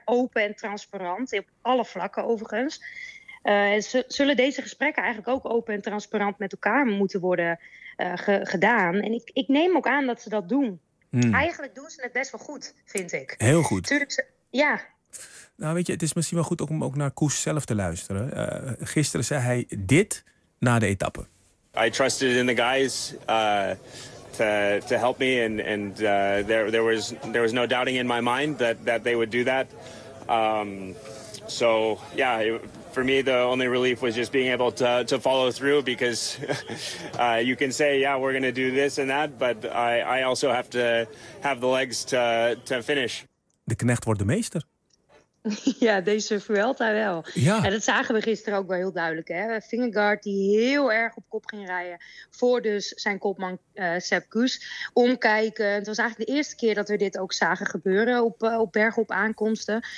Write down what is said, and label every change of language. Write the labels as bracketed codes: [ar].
[nl] Open en transparant, op alle vlakken overigens. Zullen deze gesprekken eigenlijk ook open en transparant met elkaar moeten worden gedaan. En ik neem ook aan dat ze dat doen. Hmm. Eigenlijk doen ze het best wel goed, vind ik. Heel goed. Tuurlijk, ja. Nou weet je, het is misschien wel goed om ook naar Kuss zelf te luisteren. Gisteren zei hij dit na de etappe. [en] I trusted in the guys to help me. And there was no doubting in my mind that they would do that. For me, the only relief was just being able to follow through because you can say, yeah, we're going to do this and that, but I also have to have the legs to finish. [nl] De knecht wordt de meester. Ja, deze Vuelta wel. Ja. En dat zagen we gisteren ook wel heel duidelijk. Hè? Vingegaard die heel erg op kop ging rijden voor dus zijn kopman Sepp Kuss. Omkijken. Het was eigenlijk de eerste keer dat we dit ook zagen gebeuren op bergop aankomsten.